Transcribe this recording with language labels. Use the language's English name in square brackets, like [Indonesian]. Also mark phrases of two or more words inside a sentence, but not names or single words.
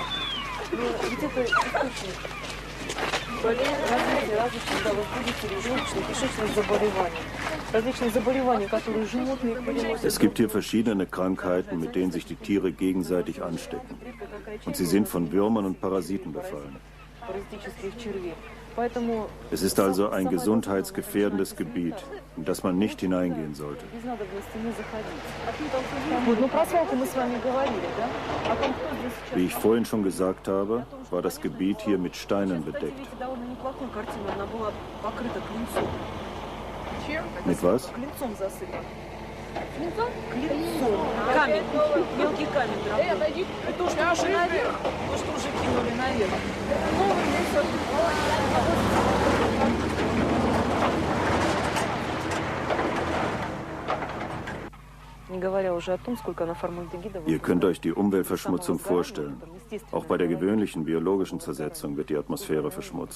[Russian] Ведь это источник развития различных возбудителей желудочных, кишечных заболеваний. Различных заболеваний, которые животные переносят. [German] Es gibt hier verschiedene Krankheiten, mit denen sich die Tiere gegenseitig anstecken. Und sie sind von Würmern und Parasiten befallen. Es ist also ein gesundheitsgefährdendes Gebiet, in das man nicht hineingehen sollte. Wie ich vorhin schon gesagt habe, war das Gebiet hier mit Steinen bedeckt. Mit was? [Russian] Камень, мелкий камень дробный. И то, что уже наверх, то, что уже кинули наверх. [German] Ihr könnt euch die Umweltverschmutzung vorstellen. Auch bei der gewöhnlichen biologischen Zersetzung wird die Atmosphäre verschmutzt.